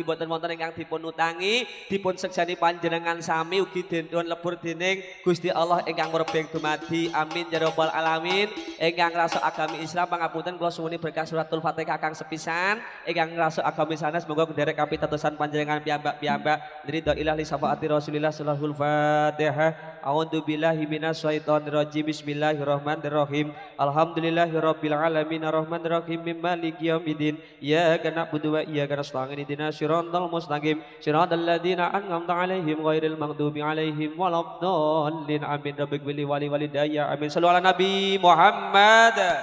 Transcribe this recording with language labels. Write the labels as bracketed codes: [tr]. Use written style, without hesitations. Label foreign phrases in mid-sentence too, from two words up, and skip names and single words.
[jv] boten wonten ingkang dipun utangi dipun sekseni panjenengan sami ugi dipun lebur dening Gusti Allah ingkang murebeng dumadi [ar] آمين يا رب [jv] alamin ingkang ngrasa agami Islam pangapunten kula suwuni berkah suratul Fatihah kang sepisan ingkang ngrasa agami sanes monggo derek kapitadosan panjenengan piyambak-piyambak [ar] رضى إلهي شفاعة رسول الله صلى الله فاتحة أعوذ بالله من الشيطان الرجيم بسم الله الرحمن الرحيم الحمد لله رب العالمين الرحمن الرحيم مالك يوم الدين إياك نعبد وإياك نستعين اهدنا الصراط المستقيم صراط الذين أنعمت عليهم غير المغضوب عليهم ولا الضالين آمين ربك ولي والدي آمين صلوا على النبي محمد